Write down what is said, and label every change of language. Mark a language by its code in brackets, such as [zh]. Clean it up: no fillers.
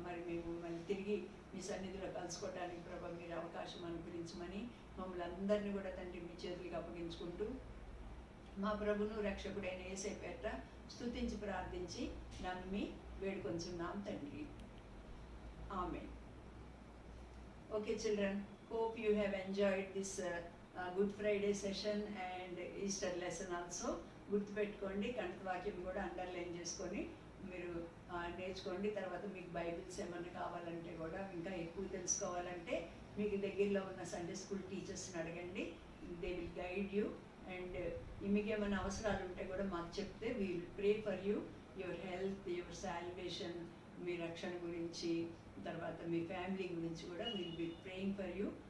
[te] మరి మేము మళ్ళీ తిరిగి మీ సన్నిధిలో కలుసుకోవడానికి ప్రభా మీరు అవకాశం అనుగ్రహించమని మమ్మల్ని అందరినీ కూడా తండ్రి మీ చేతులకు అప్పగించుకుంటూ మా ప్రభును రక్షకుడైన యేసయ్య పేరిట స్తుతించి ప్రార్థించి నమ్మి వేడుకొంచున్నాం తండ్రి, ఆమేన్. [en] Okay children, hope you have enjoyed this Good Friday session and Easter lesson also. [te] గుర్తుపెట్టుకోండి, కంఠవాక్యం కూడా అండర్లైన్ చేసుకొని మీరు నేర్చుకోండి. తర్వాత మీకు బైబిల్స్ ఏమైనా కావాలంటే కూడా, ఇంకా ఎక్కువ తెలుసుకోవాలంటే మీకు దగ్గరలో ఉన్న సండే స్కూల్ టీచర్స్ని అడగండి, [en] They will guide you. [te] And మీకు ఏమైనా అవసరాలు ఉంటే కూడా మాకు చెప్తే [en] we will pray for you, your health, your salvation, [te] మీ రక్షణ గురించి, తర్వాత మీ ఫ్యామిలీ గురించి కూడా [en] Will be praying for you.